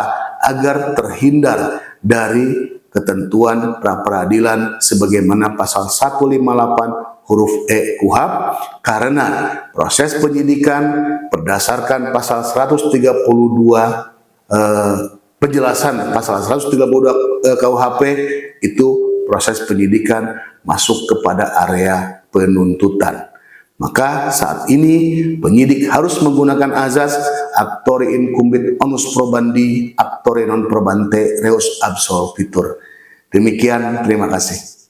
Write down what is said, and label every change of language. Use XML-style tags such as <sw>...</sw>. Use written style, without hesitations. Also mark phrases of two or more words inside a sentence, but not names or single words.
<id>Agar terhindar dari ketentuan pra peradilan sebagaimana pasal 158 huruf E KUHP, karena proses penyidikan berdasarkan pasal 132 penjelasan pasal 132 KUHP itu proses penyidikan masuk kepada area penuntutan. Maka saat ini penyidik harus menggunakan azas</id> <la>actori incumbit onus probandi actore non probante reus absolvitur.</la> <id>Demikian, terima kasih.</id>